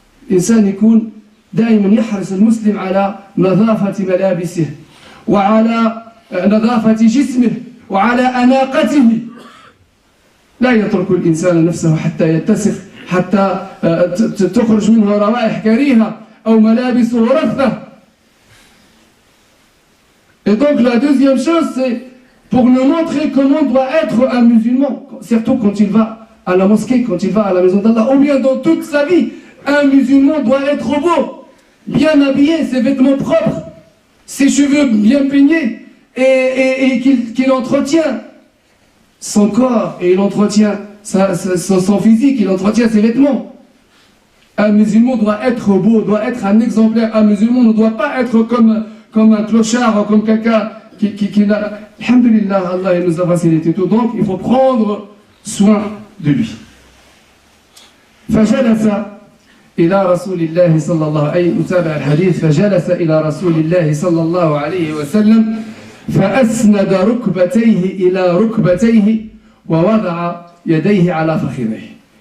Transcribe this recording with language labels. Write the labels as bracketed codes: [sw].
[ar] إنسان يكون دائما يحرص المسلم على نظافة ملابسه وعلى نظافة جسمه وعلى أناقته. لا يترك الإنسان نفسه حتى يتسخ، حتى تخرج منه روائح كريهة أو ملابسه رثة. [fr] Et donc la deuxième chose, c'est pour nous montrer comment doit être un musulman, surtout quand il va à la mosquée, quand il va à la maison d'Allah, ou bien dans toute sa vie. Un musulman doit être beau, bien habillé, ses vêtements propres, ses cheveux bien peignés, et qu'il entretient son corps, et il entretient son physique, il entretient ses vêtements. Un musulman doit être beau, doit être un exemplaire. Un musulman ne doit pas être comme un clochard, comme quelqu'un qui n'a... Alhamdulillah, Allah nous a facilité tout. Donc, il faut prendre soin de lui. [ar] فجلس إلى رسول الله صلى الله عليه وسلم نتابع الحديث فجلس إلى رسول الله صلى الله عليه وسلم فأسند ركبتيه إلى ركبتيه ووضع يديه على فخذيه.